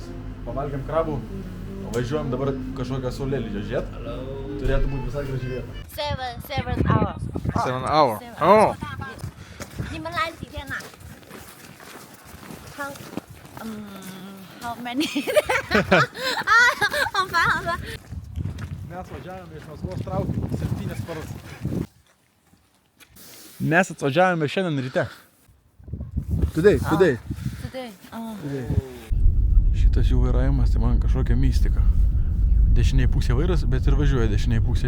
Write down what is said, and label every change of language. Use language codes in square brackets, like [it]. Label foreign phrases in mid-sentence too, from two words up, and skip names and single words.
[lt] Pavalgėm krabų, važiuojam dabar kažkokią saulėlydžio žiūrėt. Turėtų būti visai graži vieta. [en] 7 hours。 7 hour. Oh. [zh] 你们来几天呐 ？ [en] How many？ [zh] 好烦好烦。 [lt] Mes važiavome iš Maskvos traukiniu 7 paras. Mes atvažiavome šiandien ryte. [en] Today. [lt] Šitas jų vairavimas, tai man kažkokia mistika. Dešiniai pusė vairas, bet ir važiuoja dešiniai pusė.